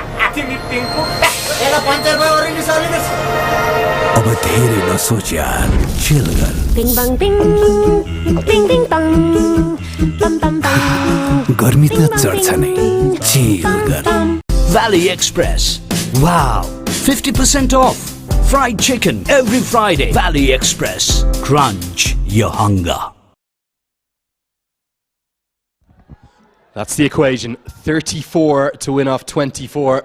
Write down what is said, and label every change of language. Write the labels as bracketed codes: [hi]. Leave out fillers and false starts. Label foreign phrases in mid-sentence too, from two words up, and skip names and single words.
[ne] अब धेरै नसोच यार, चिल गर। Bing bang bing, ding ding dong, bum bum bum. गर्मी त चढ्छ नै, चिल गर। Valley Express. [en] Wow, 50% off. Fried chicken every Friday. Valley Express. Crunch your hunger. That's the equation. 34 to win off 24.